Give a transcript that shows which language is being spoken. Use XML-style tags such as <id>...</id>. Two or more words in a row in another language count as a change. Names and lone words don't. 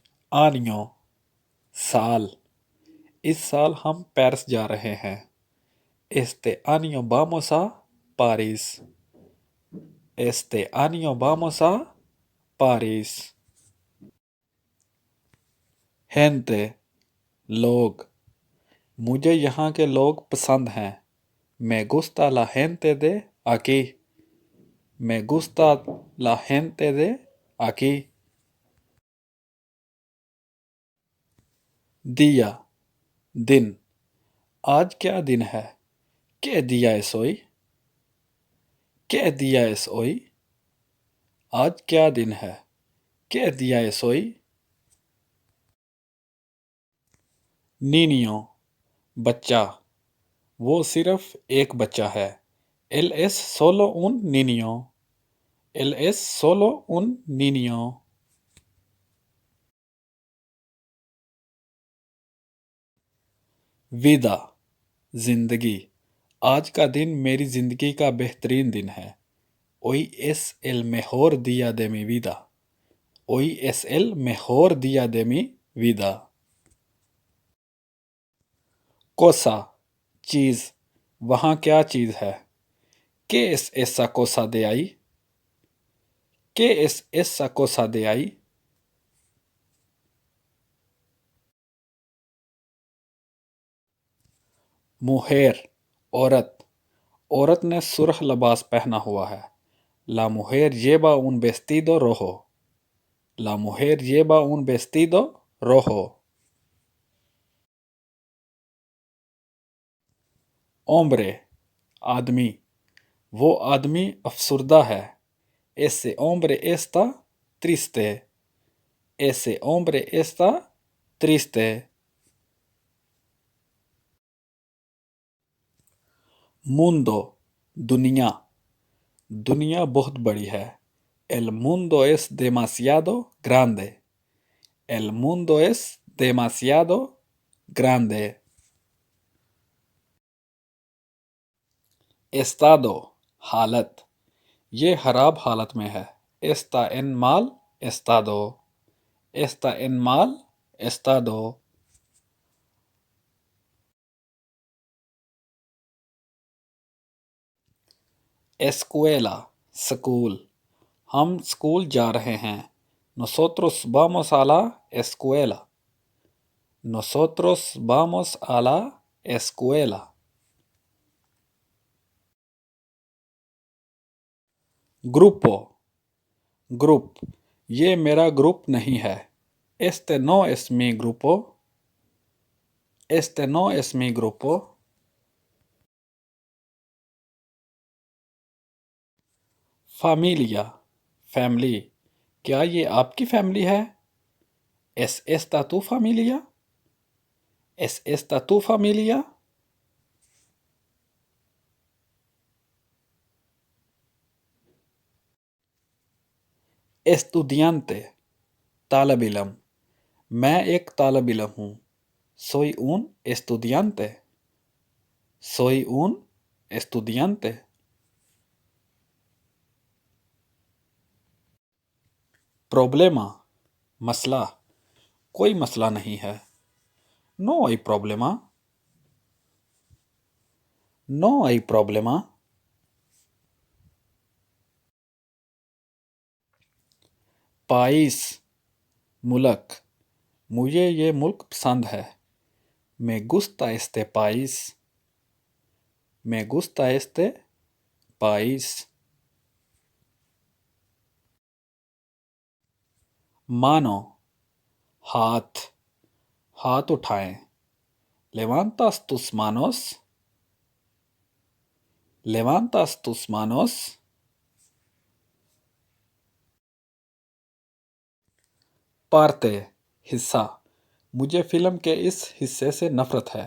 <hi>आनियो साल। इस साल हम पेरिस जा रहे हैं।</hi> <es>Este año vamos a París. Este año vamos a París. Gente,</es> <hi>लोग। मुझे यहाँ के लोग पसंद हैं।</hi> <es>Me gusta la gente de aquí. Me gusta la gente de aquí.</es> <hi>दिया दिन। आज क्या दिन है?</hi> <es>¿Qué día es hoy? ¿Qué día es hoy?</es> <hi>आज क्या दिन है?</hi> <es>¿Qué día es hoy? Niño बच्चा।</es> <hi>वो सिर्फ एक बच्चा है।</hi> <es>Él es solo un niño. Él es solo un niño.</es> <hi>विदा जिंदगी। आज का दिन मेरी जिंदगी का बेहतरीन दिन है।</hi> <es>Hoy es el mejor día de mi vida. Hoy es el mejor día de mi vida.</es> <hi>Cosa चीज। वहाँ क्या चीज है?</hi> <es>¿Qué es esa cosa de ahí? ¿Qué es esa cosa de ahí?</es> <hi>मुहेर औरत। औरत ने सुर्ख लिबास पहना हुआ है।</hi> <es>La mujer lleva un vestido rojo. La mujer lleva un vestido rojo.</es> <hi>Hombre आदमी। वो आदमी अफसुर्दा है।</hi> <es>Ese hombre está triste. Ese hombre está triste.</es> <hi>Mundo दुनिया। दुनिया बहुत बड़ी है।</hi> <es>El mundo es demasiado grande. El mundo es demasiado grande.</es> <hi>Estado हालत। ये खराब हालत में है।</hi> <es>Está en mal estado. Está en mal estado.</es> <hi>Escuela स्कूल। हम स्कूल जा रहे हैं।</hi> <es>Nosotros vamos a la escuela. Nosotros vamos a la escuela.</es> <hi>Grupo ग्रुप। ये मेरा ग्रुप नहीं है।</hi> <es>Este no es mi grupo. Este no es mi grupo. Familia फैमिली।</es> <hi>क्या ये आपकी फैमिली है?</hi> <es>¿Es esta tu familia? ¿Es esta tu familia? Estudiante</es> <hi>तालब इलम। मैं एक तालब इलम हूँ।</hi> <es>Soy un estudiante. Soy un estudiante.</es> <hi>Problema मसला। कोई मसला नहीं है।</hi> <es>No hay problema. No hay problema.</es> <hi>पाइस मुल्क। मुझे ये मुल्क पसंद है।</hi> <es>Me gusta este país. Me gusta este país.</es> <hi>मानो हाथ। हाथ उठाएं।</hi> <es>Levantas tus manos. Levantas tus manos.</es> <hi>Parte हिस्सा। मुझे फिल्म के इस हिस्से से नफरत है।</hi>